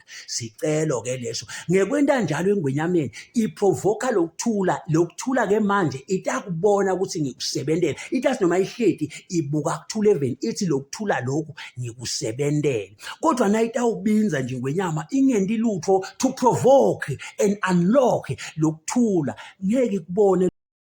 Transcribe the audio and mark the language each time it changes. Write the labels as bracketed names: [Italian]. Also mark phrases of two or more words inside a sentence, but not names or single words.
[Swati] Sicelo-ke leso ngekwenta njalo engwenyameni iprovoka lokuthula-ke manje itakubona ukuthi ngikusebentela. Itathi noma ihleti ibuka kuthula even, ithi lokuthula lokhu ngikusebentela. Kodwa na itawubinza nje ingwenyama ingendi lutho [English] to provoke and unlock [Swati] lokuthula, ngeke kubone